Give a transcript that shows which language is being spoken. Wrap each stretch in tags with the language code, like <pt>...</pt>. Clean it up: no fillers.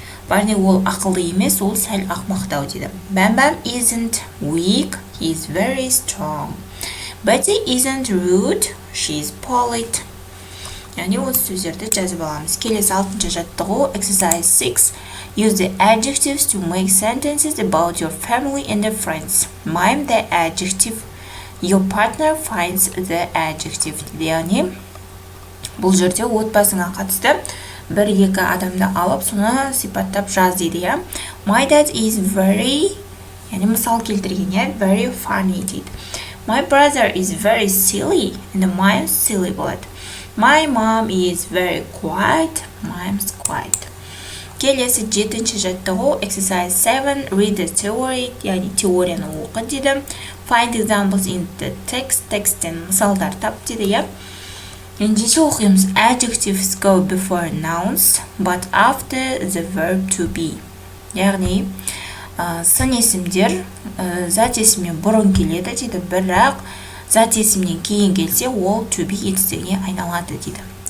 <kk>Barney ол ақылды емес, ол сәл ақмақтау дейді.</kk> <en>Bam Bam isn't weak. He is very strong. Betty isn't rude. She is polite.</en> <kk>Яғни осы сөздерді жазып аламыз. Келесі 6-ші жаттығу</kk> <en>exercise 6. Use the adjectives to make sentences about your family and friends. Mime the adjective. Your partner finds the adjective.</en> <kk>Яғни бұл жерде отбасыңа қатысты бір-екі адамды алып, соны сипаттап жаз дейді.</kk> <en>My dad is very,</en> <kk>яғни мысал келтірген,</kk> <en>very funny</en> <kk>дейді.</kk> <en>My brother is very silly, and mine's silly</en> <kk>болады.</kk> <en>My mom is very quiet, mine's quiet.</en> <kk>Келесі 7-ші жаттығу</kk> <en>exercise 7 read the theory,</en> <kk>яғни теорияны оқы дейді.</kk> <en>Find examples in the text,</en> <kk>текстен мысалдар тап дейді. Ендеше оқимыз.</kk> <en>Adjectives go before nouns, but after the verb to be.</en> <kk>Яғни сын есімдер зат есімнен бұрын келеді дейді, бірақ зат есімнен кейін келсе, ол to be етістігіне айналады дейді.</kk>